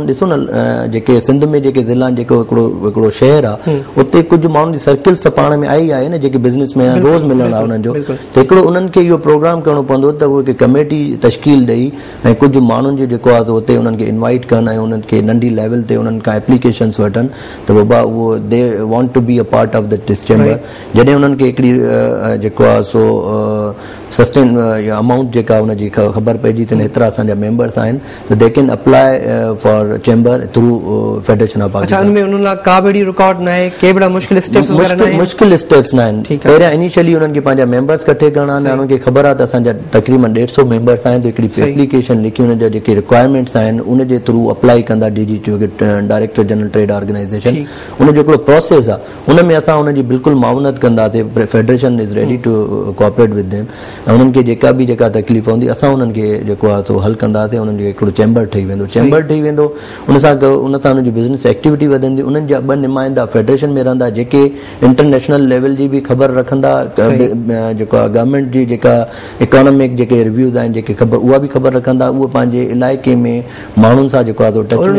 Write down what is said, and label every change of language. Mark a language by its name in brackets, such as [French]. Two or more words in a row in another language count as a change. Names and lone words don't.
[Sindhi] ॾिसो न जेके सिंध में जेके ज़िला आहिनि जेको हिकिड़ो शहर आहे उते कुझु माण्हुनि जी सर्किल्स त पाण में आई आहे न जेके बिज़नेस में रोज़ मिलण आहे उन्हनि जो त हिकिड़ो उन्हनि खे इहो प्रोग्राम करणो पवंदो त उहे कमेटी तश्कील ॾेई ऐं कुझु माण्हुनि जो जेको आहे उते उन्हनि खे इनवाइट कनि ऐं उन्हनि खे नंढी लेवल ते उन्हनि खां एप्लीकेशन्स वठनि त बाबा उहो [English] they want to be a part of this chamber [Sindhi] जॾहिं उन्हनि खे हिकिड़ी जेको आहे सो [English] sustain amount [Sindhi] जेका उनजी ख़बर पइजी त एतिरा असांजा मेंबर्स आहिनि त [English] they can apply for chamber through Federation of Pakistan [Sindhi] उनमें उन्हनि लाइ का बि रिकॉर्ड न आहे के बि मुश्किल स्टेप्स न आहिनि पहिरियां इनिशियली उन्हनि खे पंहिंजा मेंबर्स इकट्ठे करणा आहिनि उन्हनि खे ख़बर आहे त असांजा तक़रीबन 150 मेंबर्स आहिनि त हिकिड़ी एप्लीकेशन लिखी उन जा जेके रिक्वायरमेंट्स आहिनि उन जे थ्रू अप्लाई कंदा DGT डायरेक्टर जनरल ट्रेड ऑर्गेनाइज़ेशन उन जो हिकिड़ो प्रोसेस आहे उन में असां उनजी बिल्कुलु मावनत कंदासीं [English] Federation is ready to cooperate with them [Sindhi] ऐं उन्हनि खे जेका तकलीफ़ हूंदी असां उन्हनि खे जेको आहे सो हल कंदासीं उन्हनि खे हिकिड़ो चेंबर ठही वेंदो उन सां उनजी [English] business activity [Sindhi] वधंदी उन्हनि जा 2 नुमाइंदा फेडरेशन में रहंदा जेके [English] international level [Sindhi] जी बि ख़बर रखंदा जेको आहे गवर्नमेंट जी जेका इकोनॉमिक जेके रिव्यूज़ आहिनि जेके ख़बर उहा बि ख़बर रखंदा उहे पंहिंजे इलाइक़े में माण्हुनि सां जेको आहे